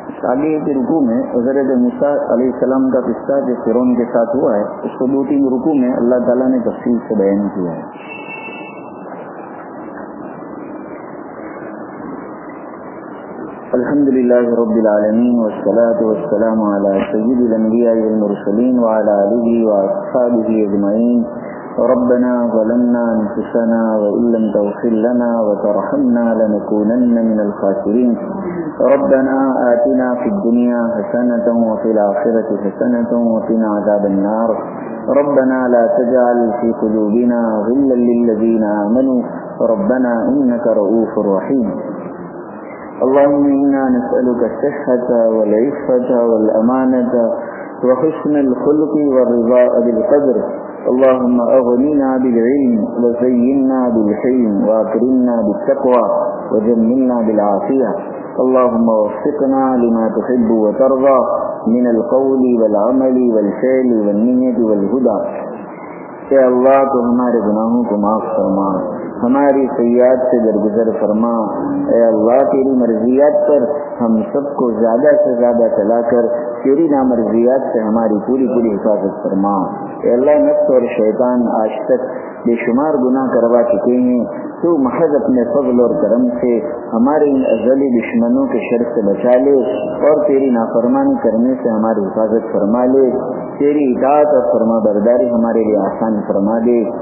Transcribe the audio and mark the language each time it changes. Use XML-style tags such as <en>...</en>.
<ur>آگے کے رکوع میں حضرت موسیٰ علیہ السلام کا قصہ جو فرعون کے ساتھ ہوا ہے, اس کو دو تین رکوع میں اللہ تعالیٰ نے تفصیل سے بیان کیا ہے.</ur> <ar>الحمدللہ رب العالمین, والصلاۃ والسلام علی سید الانبیاء والمرسلین وعلی آلہ واصحابہ اجمعین. ربنا ظلمنا انفسنا وان لم تغفر لنا وترحمنا لنكونن من الخاسرین. ربنا آتنا فی الدنیا حسنة وفی الآخرة حسنة وقنا عذاب النار. ربنا لا تجعل فی قلوبنا غلا للذین آمنوا ربنا انک رؤوف رحیم. اللهم انا نسألك الصحة والعفة والأمانة وحسن الخلق والرضا بالقدر. اللهم أغننا بالعلم وزيننا بالحلم وأكرمنا بالتقوى وجملنا بالعافية. اللهم وفقنا لما تحب وترضى من القول والعمل والفعل والنية والهدى.</ar> <ur>اے اللہ تو ہمارے گناہوں کو معاف فرما, ہماری سیاد سے درگزر فرما. اے اللہ تیری مرضیات پر ہم سب کو زیادہ سے زیادہ چلا کر تیری نامرضیات سے ہماری پوری پوری حفاظت فرما. اے اللہ نفس اور شیطان آج تک بے شمار گناہ کروا چکے ہیں, تو محض اپنے فضل اور کرم سے ہمارے ان ازلی دشمنوں کے شر سے بچا لے اور تیری نافرمانی کرنے سے ہماری حفاظت فرما لے, تیری اطاعت اور فرما برداری ہمارے لیے آسان فرما دے.</ur>